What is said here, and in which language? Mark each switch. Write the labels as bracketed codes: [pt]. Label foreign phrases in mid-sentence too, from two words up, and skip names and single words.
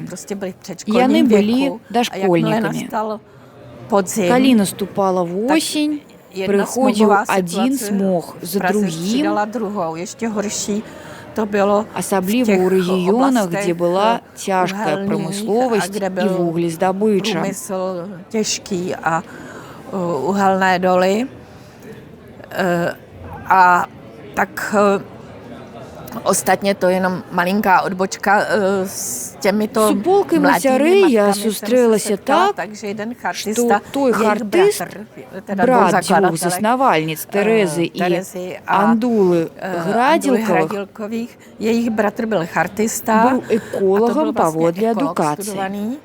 [be] Яны былі дашкольнікамі. Калі наступала восень, прыходзіў адзін смог за другім, асабліва ў рэгіёнах, дзе была цяжкая прамысловасць і вуглездабыча. [cs] Ostatně to je jenom malinká odbočka s těmito [be] Суполкай Мацяры я сустрэлася так, што той хартыст, брат дзвюх заснавальніц Тэрэзы і Андулы Градзілкавых, быў эколагам паводле адукацыі.